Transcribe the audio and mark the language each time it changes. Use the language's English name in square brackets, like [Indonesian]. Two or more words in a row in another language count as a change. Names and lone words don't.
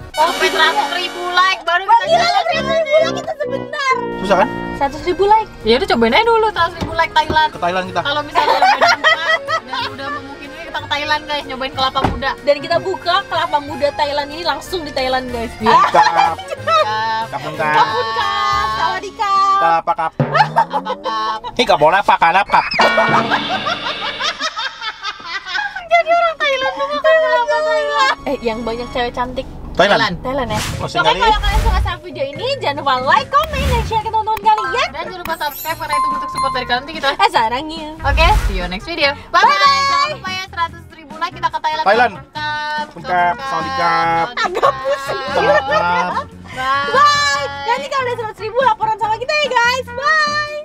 [Indonesian] Sampai 100.000 like baru kita jalan. 100.000 kita sebentar. Susah kan? 100.000 like. Ya udah cobain aja dulu 100.000 like Thailand. Ke Thailand kita. Kalau misalnya udah dibuka dan udah memungkinkan kita ke Thailand guys, nyobain kelapa muda. Dan kita buka kelapa muda Thailand ini langsung di Thailand guys. Kap. Siap. Kapun Kapun kap. [Thai] ครับ สวัสดีครับ. [Indonesian] Kap. Apa kap? Ini gak boleh apa kap. yang banyak cewek cantik Thailand. Thailand ya. Posting Oke, kali. kalau kalian suka sama video ini, jangan lupa like, comment, dan share ke teman-teman kalian. Dan jangan lupa subscribe karena itu bentuk support dari kalian nanti kita. Sarangnya. Oke, [English] see you next video. Bye bye. [Indonesian] Jangan lupa ya 100.000 like kita ke Thailand. Thailand. Songkap. Sawadikap. Agak pusing. Salam. Bye. Bye. Nanti kalau udah 100.000 laporan sama kita ya guys. Bye.